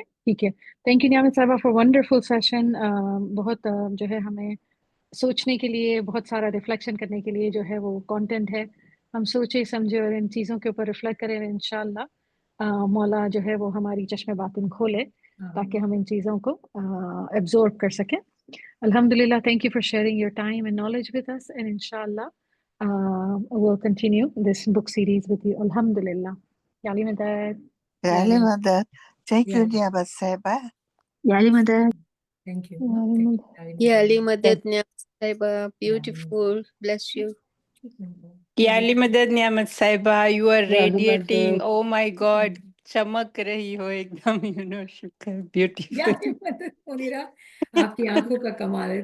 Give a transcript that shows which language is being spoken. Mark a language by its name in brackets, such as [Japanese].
[Hindi] ठीक है, [English] Thank you Niyamat साहबा for wonderful session. [Hindi] बहुत जो है हमें सोचने के लिए, बहुत सारा रिफ्लेक्शन करने के लिए जो है वो कंटेंट है. हम सोचे समझे और इन चीज़ों के ऊपर रिफ्लेक्ट करें. इंशाल्लाह मौला जो है वो हमारी चश्मे बातिन खोले ताकि हम इन चीज़ों को एब्जॉर्ब कर सकें. [English] Alhamdulillah, thank you for sharing your time and knowledge with us, and inshallah we'll continue this book series with you. Alhamdulillah. Ya Ali Madad. Ya Ali Madad. Thank you, Yeah. Niyamat Sahiba. Ya Ali Madad. Thank you. Ya Ali Madad. Ya Ali Madad Niyamat Sahiba, beautiful, bless you. Ya Ali Madad Niyamat Sahiba, you are Ya Ali radiating. Madad. Oh my God, [Hindi] चमक रही हो एकदम, [English] you know, शुक्र, beautiful. [Hindi] याली मदद मुनीरा, आपकी आंखों का कमाल है.